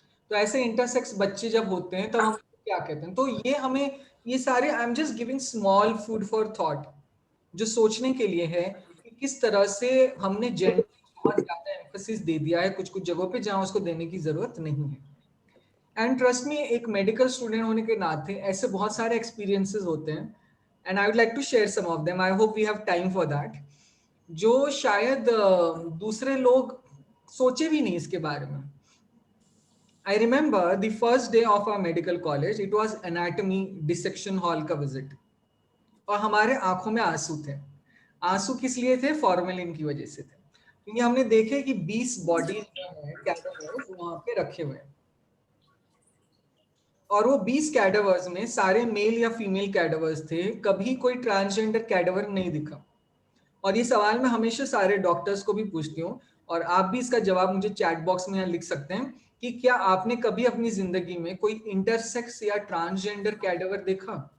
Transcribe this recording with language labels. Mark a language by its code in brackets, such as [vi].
[hi] तो ऐसे इंटरसेक्स बच्चे जब होते हैं तब हम क्या कहते हैं? तो ये हमें ये सारे [en] I am just giving small food for thought, [hi] जो सोचने के लिए है कि किस तरह से हमने जेंडर बहुत ज्यादा एम्फेसिस दे दिया है कुछ कुछ जगहों पे जहां उसको देने की जरूरत नहीं है। एंड ट्रस्ट मी, एक मेडिकल स्टूडेंट होने के नाते ऐसे बहुत सारे एक्सपीरियंसेस होते हैं and [en] I would like to share some of them. I hope we have time for that, [hi] जो शायद दूसरे लोग सोचे भी नहीं इसके बारे में। [en] I remember the first day of our medical college, it was anatomy dissection hall का visit, [hi] और हमारे आंखों में आंसू थे। आंसू किस लिए थे? फॉर्मेलिन की वजह से थे, क्योंकि हमने देखे कि 20 बॉडीज जो है कैडेवर्स वहां पे रखे हुए हैं, और वो 20 कैडेवर्स में सारे मेल या फीमेल कैडेवर्स थे, कभी कोई ट्रांसजेंडर कैडेवर नहीं दिखा। और ये सवाल मैं हमेशा सारे डॉक्टर्स को भी पूछती हूँ, और आप भी इसका जवाब मुझे चैट बॉक्स में यहाँ लिख सकते हैं कि क्या आपने कभी अपनी जिंदगी में कोई इंटरसेक्स या ट्रांसजेंडर कैडेवर देखा?